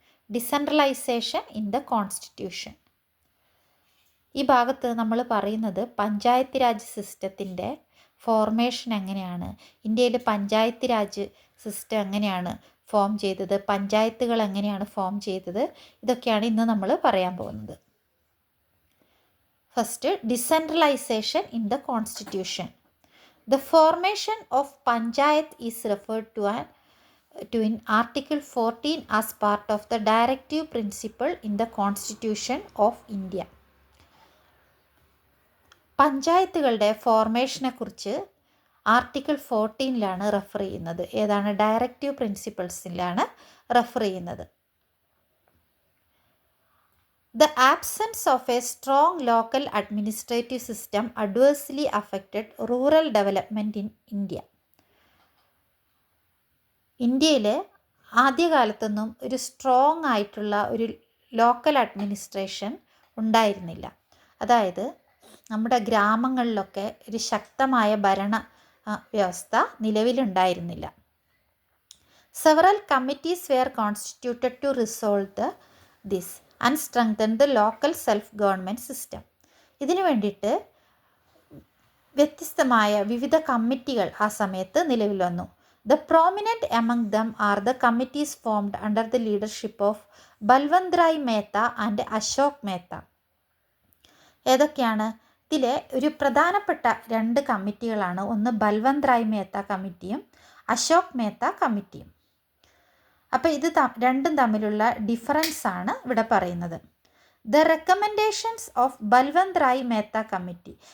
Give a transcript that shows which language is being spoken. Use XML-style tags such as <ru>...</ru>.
<en>Decentralisation in the constitution.</en> <ml>ഈ ഭാഗത്ത് നമ്മൾ പറയുന്നത് പഞ്ചായത്ത് രാജ് സിസ്റ്റത്തിൻ്റെ ഫോർമേഷൻ എങ്ങനെയാണ്, ഇന്ത്യയിൽ പഞ്ചായത്ത് രാജ് സിസ്റ്റം എങ്ങനെയാണ് ഫോം ചെയ്തത്, പഞ്ചായത്തുകൾ എങ്ങനെയാണ് ഫോം ചെയ്തത്, ഇതൊക്കെയാണ് ഇന്ന് നമ്മൾ പറയാൻ പോകുന്നത്.</ml> <en>First, decentralisation in the constitution. The formation of Panchayat is referred to in Article 14 as part of the directive principle in the Constitution of India.</en> <ml>പഞ്ചായത്തുകളുടെ ഫോർമേഷനെ കുറിച്ച് ആർട്ടിക്കിൾ 14 റെഫർ ചെയ്യുന്നത്. ഏതാണ്? ഡയറക്റ്റീവ് പ്രിൻസിപ്പിൾസിലാണ് റെഫർ ചെയ്യുന്നത്.</ml> <en>The absence of a strong local administrative system adversely affected rural development in India.</en> <ml>ഇന്ത്യയിൽ ആദ്യകാലത്തൊന്നും ഒരു strong ആയിട്ടുള്ള ഒരു local administration ഉണ്ടായിരുന്നില്ല. അതായത് നമ്മുടെ ഗ്രാമങ്ങളിലൊക്കെ ഒരു ശക്തമായ ഭരണ വ്യവസ്ഥ നിലവിലുണ്ടായിരുന്നില്ല.</ml> <en>Several committees were constituted to resolve this and strengthen the local self-government system.</en> <ml>ഇതിനു വേണ്ടിയിട്ട് വ്യത്യസ്തമായ വിവിധ കമ്മിറ്റികൾ ആ സമയത്ത് നിലവിൽ വന്നു.</ml> <en>The prominent among them are the committees formed under the leadership of Balwant Rai Mehta and Ashok Mehta.</en> <ml>ഏതൊക്കെയാണ്? ഇതിലെ ഒരു പ്രധാനപ്പെട്ട രണ്ട് കമ്മിറ്റികളാണ്. ഒന്ന് ബൽവന്ത് റായ് മേത്ത കമ്മിറ്റിയും അശോക് മേത്ത കമ്മിറ്റിയും. അപ്പോൾ ഇത് രണ്ടും തമ്മിലുള്ള ഡിഫറൻസ് ആണ് ഇവിടെ പറയുന്നത്.</ml> <en>The recommendations of Balwant Rai Mehta committee.</en>